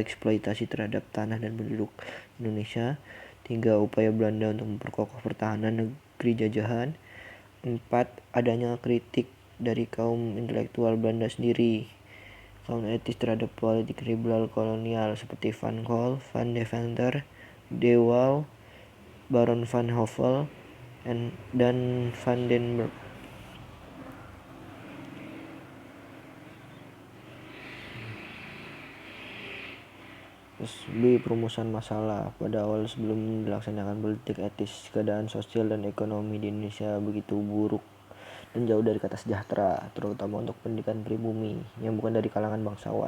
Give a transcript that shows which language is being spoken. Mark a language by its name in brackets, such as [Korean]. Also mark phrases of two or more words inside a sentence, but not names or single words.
[Indonesian] Eksploitasi terhadap tanah dan penduduk Indonesia. 3. Upaya Belanda untuk memperkokoh pertahanan negeri jajahan. 4. Adanya kritik dari kaum intelektual Belanda sendiri, kaum etis terhadap politik liberal kolonial seperti Van Col, Van Deventer, De Waal, Baron van Hove, dan Van den Berg. B. Perumusan masalah. Pada awal sebelum dilaksanakan politik etis, keadaan sosial dan ekonomi di Indonesia begitu buruk dan jauh dari kata sejahtera, terutama untuk pendidikan pribumi yang bukan dari kalangan bangsawan.